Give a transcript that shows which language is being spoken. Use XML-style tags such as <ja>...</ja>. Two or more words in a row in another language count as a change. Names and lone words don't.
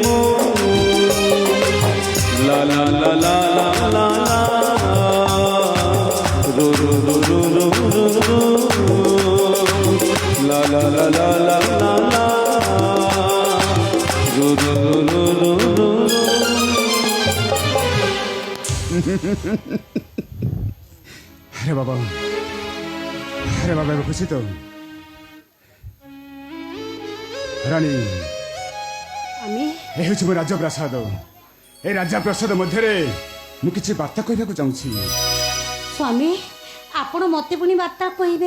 <or>লা লা লা লা লা রো রো রো রো রো রো লা লা লা লা লা লা রো রো রো রো রো ଆରେ ବାବା ଏବେ ଖୁସି ତ ରାଣୀ ଆମେ ଏ ହେଉଛି ମୋ ରାଜପ୍ରାସାଦ। ଏ ରାଜପ୍ରାସାଦ ମଧ୍ୟରେ ମୁଁ କିଛି ବାର୍ତ୍ତା କହିବାକୁ ଚାହୁଁଛି। ସ୍ୱାମୀ ଆପଣ ମତେ ପୁଣି ବାର୍ତ୍ତା କହିବେ?</or>